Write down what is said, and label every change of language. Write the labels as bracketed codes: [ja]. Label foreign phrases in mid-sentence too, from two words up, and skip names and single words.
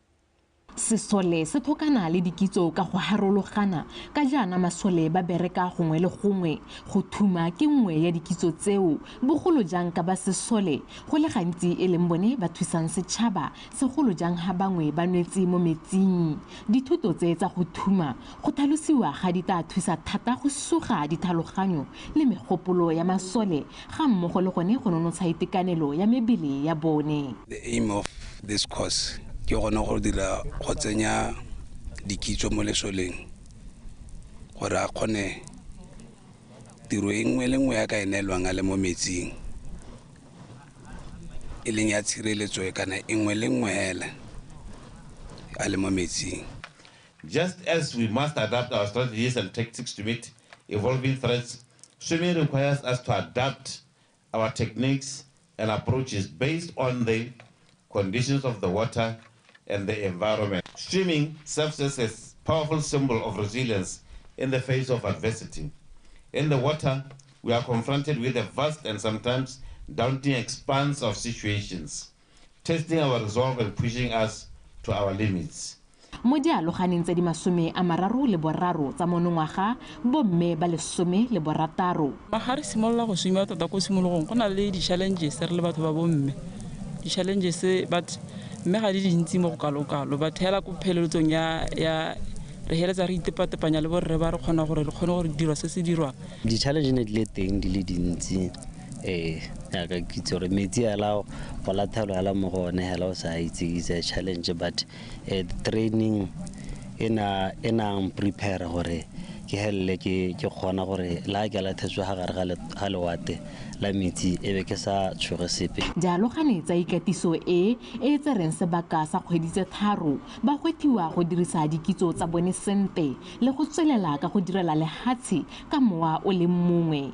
[tn] Sesole se thokana le dikitso ka go harologana ka jana masole ba bereka gongwe le gongwe go thuma ke nngwe ya dikitso tseo bogolo jang ka ba sesole go le gantsi e leng bone ba thusang setšhaba segolo jang ha bangwe ba nwetse mo metsing. Dithuto tse tsa go thuma go tlhalosiwa ga di tla thusa thata go suga ditlhaloganyo le megopolo ya masole ga mmogo le gone go nonotsha itekanelo ya mebele ya bone. [en] The aim of this course [tn] ke gona go dira go tsenya dikitso mo lesoleng gore a kgone tiro e nngwe le nngwe ya ka enelwang a le mo metsing e leng ya tshireletso kana e nngwe le nngwe hela a le mo metsing. [en] Just as we must adapt our strategies and tactics to meet evolving threats, swimming requires us to adapt our techniques and approaches based on the conditions of the water and the environment. Swimming serves as a powerful symbol of resilience in the face of adversity. In the water, we are confronted with a vast and sometimes daunting expanse of situations, testing our resolve and pushing us to our limits. [tn] Mo dialoganeng tse di 33 tsa monongwaga bomme ba 16. Ga re simolola go swima tota ko simologong go na le di-challenges re le batho ba bomme di-challenges but mme ga di dintsi mo go kalokalo but hela ko pheleletsong ya re heletsa re itepatepanya le borre ba re kgona gore dirwa se se dirwa. Di-challenge ne di le teng di le dintsi ya ka kitse gore metsi a lao go lathalo ala mo go one hela o sa itse [en] is a challenge but the training [tn] ena prepare gore ke helele ke kgona gore la ke la thetswa ga gare ga lewate la metsi e be ke sa tshwere sepe. Dialogane tsa ikatiso e tsereng sebaka sa kgwedi tse 3 ba gwethiwa go dirisa dikitso tsa bone sente le go tswelela ka go direla lehatshe ka mowa o le mongwe.